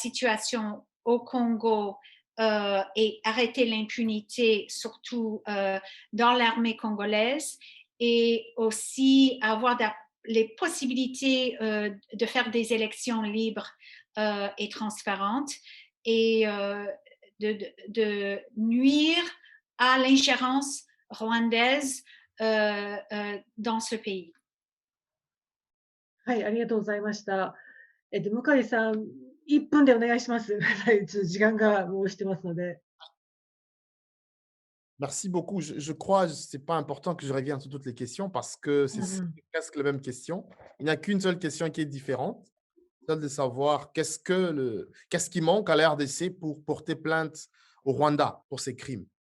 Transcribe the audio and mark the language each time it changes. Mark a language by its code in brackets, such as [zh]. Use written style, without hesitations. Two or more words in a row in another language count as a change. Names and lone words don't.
[fr] situation au Congo et arrêter l'impunité, surtout dans l'armée congolaise, et aussi avoir les possibilités de faire des élections libres et transparentes et de nuire à l'ingérence rwandaise dans ce pays. [ja] はい、ありがとうございました。向井さん、1分でお願いします。はい、ちょっと時間がもう押してますので。 [fr] Merci beaucoup. Je crois que ce n'est pas important que je revienne sur toutes les questions parce que c'est presque les mêmes questions. Il n'y a qu'une seule question qui est différente, celle de savoir qu'est-ce qui manque à la RDC pour porter plainte au Rwanda pour ces crimes.